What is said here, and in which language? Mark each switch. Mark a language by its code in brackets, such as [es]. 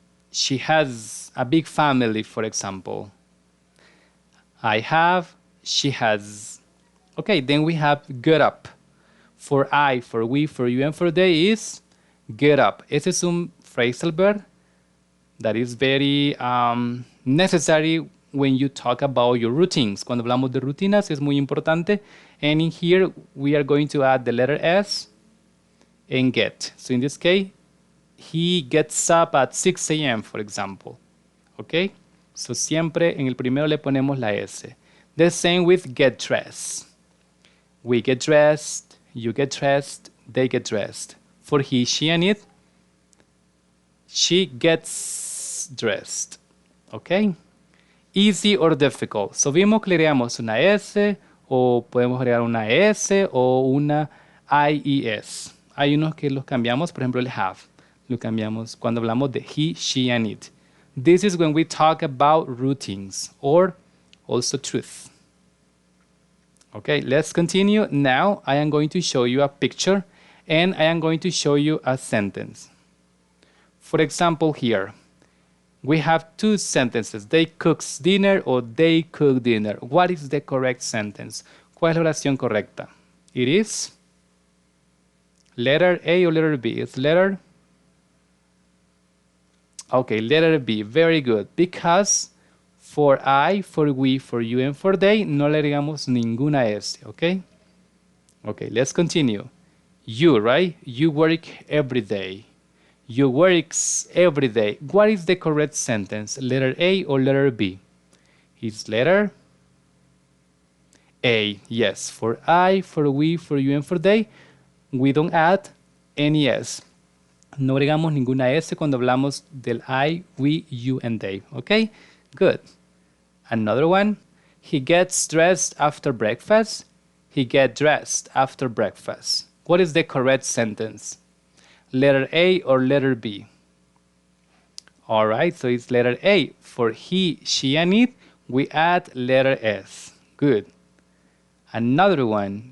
[en] She has a big family, for example. I have, she has. Okay, then we have get up. For I, for we, for you, and for they is get up. [es] Ese es un [en] phrasal verb that is very necessary when you talk about your routines. [es] Cuando hablamos de rutinas es muy importante. [en] And in here, we are going to add the letter S and get. So in this case, he gets up at 6 a.m., for example. Okay? [es] So siempre en el primero le ponemos la S. [en] The same with get dressed. We get dressed, you get dressed, they get dressed. For he, she, and it, she gets dressed. Okay? Easy or difficult. [es] So vimos que le agregamos una S, o podemos agregar una S o una IES. Hay unos que los cambiamos, por ejemplo el have. Lo cambiamos cuando hablamos de he, she, and it. [en] This is when we talk about routines or also truth. Okay, let's continue. Now I am going to show you a picture and I am going to show you a sentence. For example, here we have two sentences. They cooks dinner or they cook dinner. What is the correct sentence? [es] ¿Cuál es la oración correcta? [en] It is letter A or letter B? It's letter. Okay, letter B, very good. Because for I, for we, for you, and for they, [es] no le agregamos ninguna S, [en] okay? Okay, let's continue. You, right? You work every day. You works every day. What is the correct sentence? Letter A or letter B? It's letter A, yes. For I, for we, for you, and for they, we don't add any S. [es] No agregamos ninguna S cuando hablamos del I, we, you, and they. [en] Okay? Good. Another one. He gets dressed after breakfast. He gets dressed after breakfast. What is the correct sentence? Letter A or letter B? All right, so it's letter A. For he, she, and it, we add letter S. Good. Another one.